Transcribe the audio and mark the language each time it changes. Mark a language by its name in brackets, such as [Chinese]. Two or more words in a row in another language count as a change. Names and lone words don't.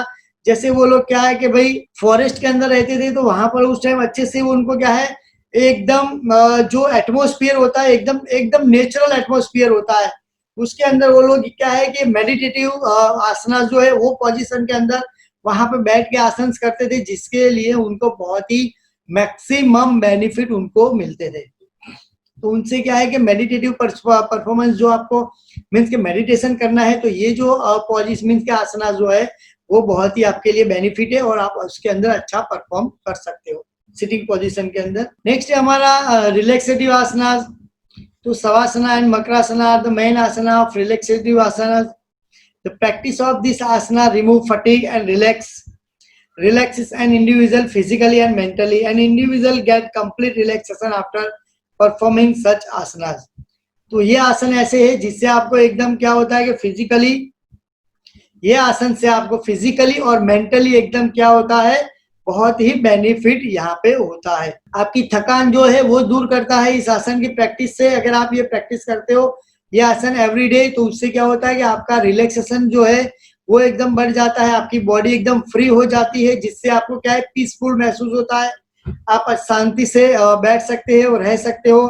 [Hindi] जैसे वो लोग क्या है कि भाई फॉरेस्ट के अंदर रहते थे, तो वहां पर उस टाइम अच्छे से उनको क्या है, एकदम जो एटमोस्फियर होता है, एकदम एकदम [English] natural atmosphere [Hindi] होता है, उसके अंदर वो लोग क्या है कि [English] meditative asana [Hindi] जो है वो पोजीशन के अंदर वहां पे बैठ के आसन करते थे, जिसके लिए उनको बहुत ही [English] maximum benefit [Hindi] उनको मिलते थे। तो उनसे क्या है कि [English] meditative performance [Hindi] जो आपको मीन्स के मेडिटेशन करना है, तो ये जो पोजीशन मीन्स के आसना जो है वो बहुत ही आपके लिए बेनिफिट है और आप उसके अंदर अच्छा परफॉर्म कर सकते हो [English] sitting position [Hindi] के अंदर। नेक्स्ट है हमारा [English] relaxative asana. तो Savasana and Makarasana are the main asana of relaxative asana. the practice of this asana remove fatigue and relaxes an individual physically and mentally. An individual get complete relaxation after performing such asanas. [Hindi] तो ये आसन ऐसे है जिससे आपको एकदम क्या होता है कि फिजिकली, ये आसन से आपको फिजिकली और मेंटली एकदम क्या होता है, बहुत ही बेनिफिट यहाँ पे होता है। आपकी थकान जो है वो दूर करता है इस आसन की प्रैक्टिस से। अगर आप ये प्रैक्टिस करते हो ये आसन एवरीडे, तो उससे क्या होता है कि आपका रिलैक्सेशन जो है वो एकदम बढ़ जाता है, आपकी बॉडी एकदम फ्री हो जाती है, जिससे आपको क्या है, पीसफुल महसूस होता है, आप शांति से बैठ सकते हो, रह सकते हो।